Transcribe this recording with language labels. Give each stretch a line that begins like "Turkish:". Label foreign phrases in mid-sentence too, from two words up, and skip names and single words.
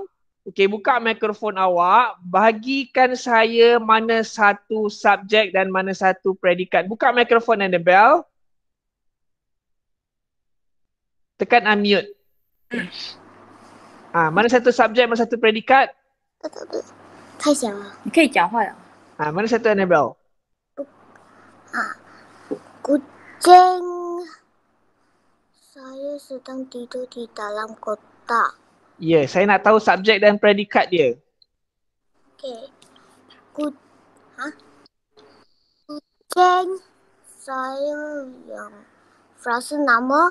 Malay: Okey, buka mikrofon awak. Bagikan saya mana satu subjek dan mana satu predikat. Buka mikrofon Annabelle. Tekan unmute. Mana satu subjek, mana satu predikat?
Chinese: 太小了。你可以讲话了。
Malay: Mana satu Annabelle? Kucing saya sedang tidur di dalam kotak. Ya, saya nak tahu subjek dan predikat dia. Okey. Kucing saya yang frasa nama.